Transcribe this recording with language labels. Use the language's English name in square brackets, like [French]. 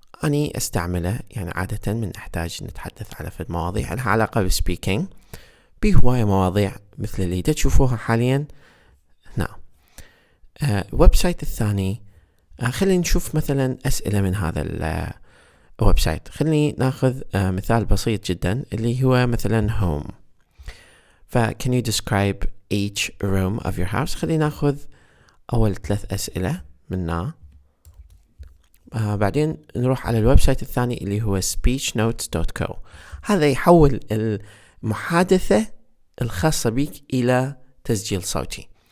[Arabic] أنا استعمله يعني عادة من نحتاج نتحدث على فد مواضيع لها علاقة بالسبيكينج، بهواية مواضيع مثل اللي تشوفوها حاليا هنا. الويب سايت الثاني خلينا نشوف مثلا أسئلة من هذا الويب سايت. خليني ناخذ مثال بسيط جدا اللي هو مثلا [English] home. can you describe each room of your house؟ [Arabic] خلينا ناخذ أول 3 أسئلة منها. بعدين نروح على الويب سايت الثاني اللي هو speechnotes.co. هذا يحول المحادثة الخاصة بك إلى تسجيل صوتي.